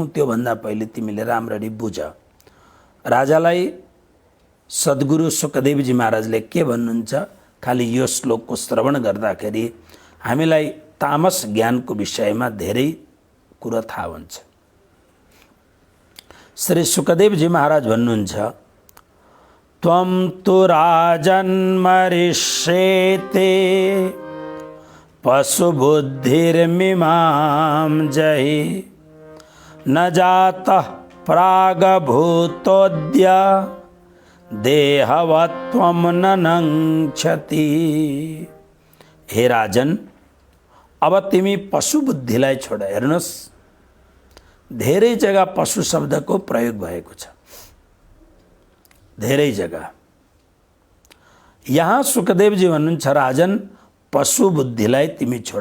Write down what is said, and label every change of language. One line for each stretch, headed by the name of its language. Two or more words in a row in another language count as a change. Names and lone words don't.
Nepali: त्योभन्दा पहिले तिमीले राम्ररी बुझ। राजालाई सद्गुरु सुखदेवजी महाराजले के भन्नुहुन्छ, खालि यो श्लोकको श्रवण गर्दाखेरि हामीलाई तामस ज्ञानको विषयमा धेरै कुरा थाहा हुन्छ। श्री सुखदेवजी महाराज भन्नुहुन्छ,
Sanskrit: त्वं तु राजन् मरिष्येते पशुबुद्धिर्मिमां जहि न जातः प्रागभूतोऽद्य देहवत्वं न नङ्क्षति।
Nepali: हे राजन, अब तिमी पशु बुद्धिलाई छोड। हेर्नुहोस्, धेरै जग्गा पशु शब्दको प्रयोग भएको छ, धेरै जग्गा। यहाँ सुखदेवजी भन्नुहुन्छ, राजन पशु बुद्धिलाई तिमी छोड।